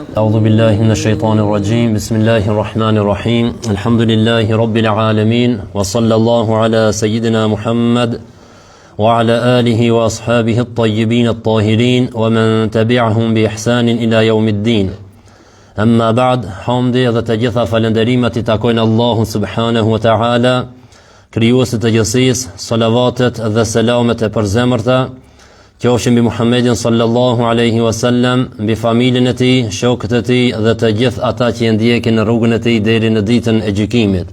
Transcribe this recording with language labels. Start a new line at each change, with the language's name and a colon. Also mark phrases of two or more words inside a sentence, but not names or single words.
Arabic: أعوذ بالله من الشيطان الرجيم. بسم الله الرحمن الرحيم. الحمد لله رب العالمين، وصلى الله على سيدنا محمد وعلى آله وأصحابه الطيبين الطاهرين ومن تبعهم بإحسان إلى يوم الدين. أما بعد,
Albanian: hamdi dhe të gjitha falenderimet I takojnë Allahu
Arabic: سبحانه وتعالى,
Albanian: krijuesit të gjithësisë, salavatet dhe selamet e përzemërta, qofshin mbi Muhammedin
Arabic: صلى الله عليه وسلم,
Albanian: mbi familjen e tij, shokët e tij dhe të gjithë ata që e ndjekin në rrugën e tij deri në ditën e gjykimit.